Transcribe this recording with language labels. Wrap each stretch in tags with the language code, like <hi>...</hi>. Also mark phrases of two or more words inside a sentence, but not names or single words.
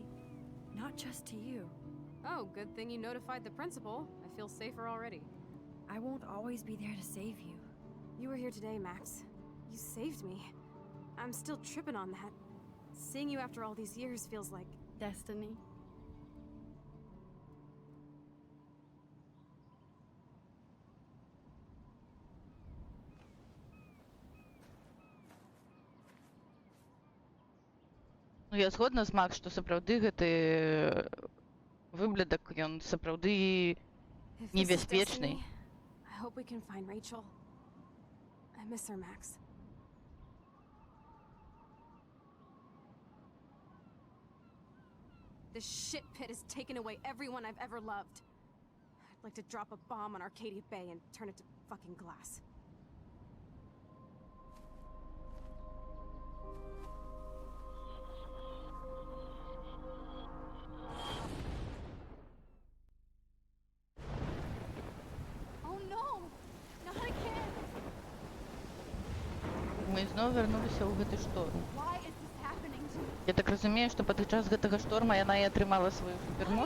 <en>Not just to you. Oh, good thing you notified the principal. I feel safer already. I won't always be there to save you. You were here today, Max. You saved me. I'm still tripping on that. Seeing you after all these years feels like... Destiny.</en> <be>Ну, я згодна з Макс, што сапраўды гэты выблядак, ён сапраўды</be> <en>If this is</en> <be>небяспечны.</be> <en>destiny, I hope we can find Rachel. I miss her, Max. This shit pit has taken away everyone I've ever loved. I'd like to drop a bomb on Arcadia Bay and turn it to fucking glass. Oh no! Not again!</en> <be>Мы зноў вярнуліся ў гэты шторм.</be> <en>Why is this happening to me?</en> <be>Я так разумею, што падчас гэтага шторма яна і атрымала сваю супермоц.</be>